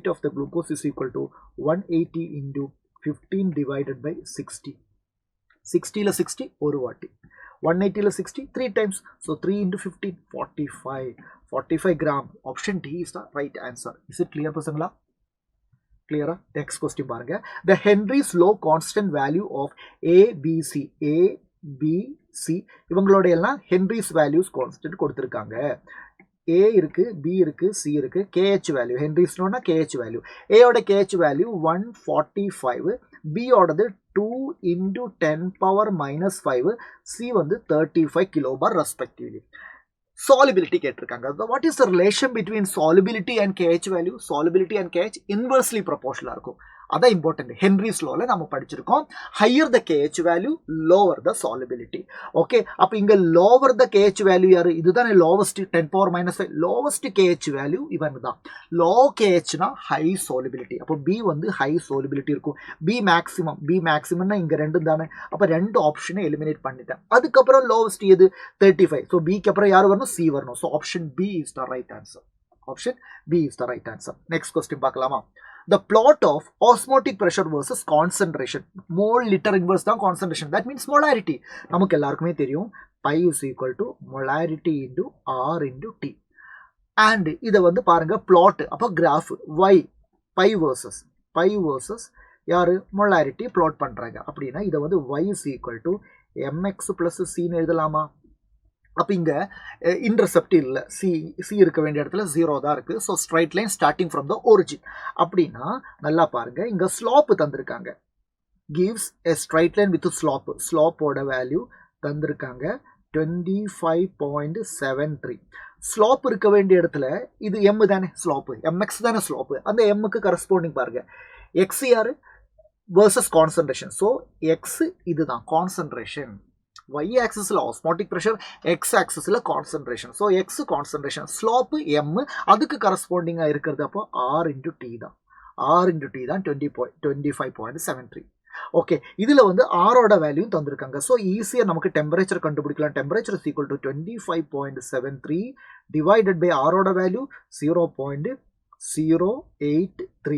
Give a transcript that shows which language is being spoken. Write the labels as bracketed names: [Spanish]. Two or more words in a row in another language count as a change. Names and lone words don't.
[English] of the glucose is equal to 180 into 15 divided by 60 60 [Tamil] ல 60 ஒரு வாட்டி 180 ல [English] 60 3 times so 3 into 15 45 gram option D is the right answer is it clear பசங்களா clear next question பாருங்க the Henry's law constant value of ABC [Tamil] இவங்களோட எல்லாம் [English] Henry's values constant [Tamil] கொடுத்திருக்காங்க A இருக்கு, B இருக்கு, C இருக்கு. [English] KH value [Tamil] ஹென்ரிஸ்னோனா [English] KH value. [Tamil] A ஓட [English] KH value [Tamil] 145, B ஓடது [English] 2 into 10 power minus 5, [Tamil] C வந்து [English] 35 kilobar respectively. [Tamil] Solubility கேட்டிருக்காங்க. [English] What is the relation between solubility and KH value? Solubility and KH inversely proportional [Tamil] இருக்கும். அதான் [English] இம்பார்ட்டன்ட். ஹென்ரிஸ் லால நம்ம படிச்சிருக்கோம். higher the KH value lower the solubility. [Tamil] ஓகே, அப்போ இங்க [English] lower the KH value [Tamil] யாரு? இதுதானே லோவஸ்ட் [English] 10 power minus 5. lowest KH value [Tamil] இவன் தான். லோ KHனா [English] high solubility. [Tamil] அப்போ B வந்து [English] high solubility [Tamil] இருக்கும். B மேக்ஸிமம்னா இங்க ரெண்டும் தானே. அப்போ ரெண்டு ஆப்ஷனை எலிமினேட் பண்ணிட்டேன். அதுக்கப்புறம் லோவஸ்ட் எது? 35. ஸோ பிக்கு அப்புறம் யார் வரணும்? C வரணும். [English] So option B is the right answer. Option B is the right answer. next question [Tamil] பார்க்கலாமா? [English] The plot of osmotic pressure versus concentration. Mole liter inverse தான் concentration. That means molarity. [Tamil] நமக்கு எல்லாருக்குமே தெரியும். [English] Pi is equal to molarity into R into T. And [Tamil] இதை வந்து பாருங்க [English] plot. அப்போ graph Y pi versus யாரு? [Tamil] molarity plot பண்றாங்க. அப்படின்னா இதை வந்து [English] Y is equal to mx plus C [Tamil] ன்னு எழுதலாமா? அப்போ இங்கே இன்டர்செப்ட் இல்லை, சி இருக்க வேண்டிய இடத்துல 0 தான் இருக்குது. [English] So straight line starting from the origin. [Tamil] அப்படின்னா நல்லா பாருங்கள், இங்கே ஸ்லாப்பு தந்திருக்காங்க. [English] gives a straight line with slopeஓட value தந்திருக்காங்க 25.73. [Tamil] ஸ்லாப் இருக்க வேண்டிய இடத்துல இது எம் தானே ஸ்லாப்பு, எம்எக்ஸ் தானே ஸ்லாப்பு. அந்த எம்முக்கு கரஸ்பாண்டிங் பாருங்க எக்ஸ் யாரு? [English] versus concentration. so X இதுதான் கான்சன்ட்ரேஷன். Y axis osmotic pressure, X axis concentration. So X concentration, slope M, அதுக்கு corresponding [Tamil] இருக்கிறது அப்போ [English] R into T தான். R into T தான் 25.73. [Tamil] ஓகே, இதில் வந்து R ஓட வேல்யூ தந்திருக்காங்க. ஸோ ஈஸியாக நமக்கு டெம்பரேச்சர் கண்டுபிடிக்கலாம். [English] temperature is equal to 25.73 divided by R ஓட value 0.083.